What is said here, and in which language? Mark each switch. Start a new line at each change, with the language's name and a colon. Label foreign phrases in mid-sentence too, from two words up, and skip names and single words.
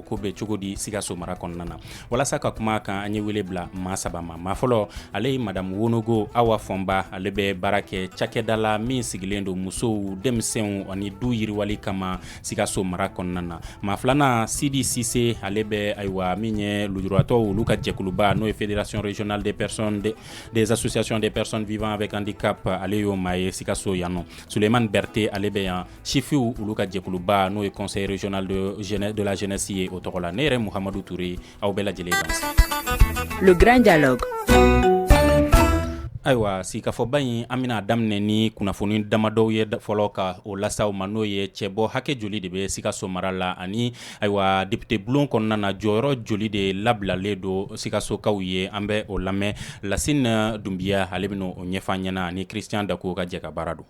Bambara: ko bɛ cogo di Sikaso mara kɔnɔna na walasa ka kuma kan an ye wele bila maa saba ma maa fɔlɔ ale ye madame Wonogo Awa Fɔnba ale bɛ baara kɛ cakɛda la min sigilen don musow denmisɛnw ani du yiriwali kama Sikaso mara kɔnɔna na maa filanan Sidi Sise ale bɛ ayiwa min ye lujuratɔw olu ka jɛkuluba n'o ye
French: Fédération régionale des associations des personnes vivant avec handicap
Bambara: ale y'o maa ye Sikaso yan nɔ Suleiman Berté ale bɛ yan sifiw olu ka jɛkuluba n'o ye
French: conseil régional de la jeunesse
Bambara: ye o tɔgɔ la ne yɛrɛ Muhamadu Touré aw bɛɛ lajɛlen dan.
French: Le grand dialogue.
Bambara: Ayiwa sigikafɔba in an bɛna daminɛ ni kunnafoni damadɔw ye fɔlɔ ka o lasaw ma n'o ye cɛbɔ hakɛ joli de bɛ Sikaso mara la ani ayiwa député bulon kɔnɔna na jɔyɔrɔ joli de labilalen don Sikasokaw ye an bɛ o lamɛn Lasine Dunbiya ale bɛna o ɲɛfɔ an ɲɛna ani Christian Dako ka jɛ ka baara don.